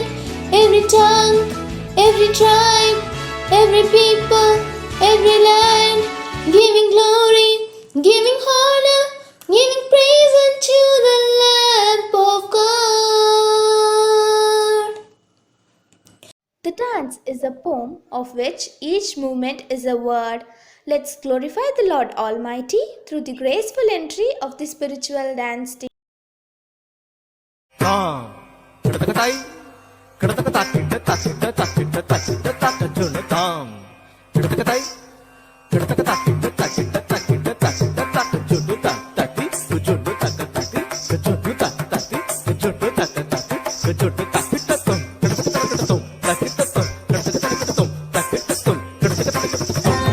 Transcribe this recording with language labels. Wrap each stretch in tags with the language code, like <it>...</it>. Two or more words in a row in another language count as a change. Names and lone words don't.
<en>Every tongue, every tribe, every people, every land, giving glory, giving honor, giving praise unto the Lamb of God. The dance is a poem of which each movement is a word. Let's glorify the Lord Almighty through the graceful entry of the spiritual dance team. Tom. Kadatai. Kadatakitta takitta takitta takitta takajuna Tom. Kadatai. Kadatakitta takitta takitta takitta takajuna takati. Kujuna takati. Kujuna takati. Kujuna takati. Kujuna takita tom. Kadatakitta tom. Takita tom. Kadatakitta tom. Takita tom. Kadatakitta tom.</en>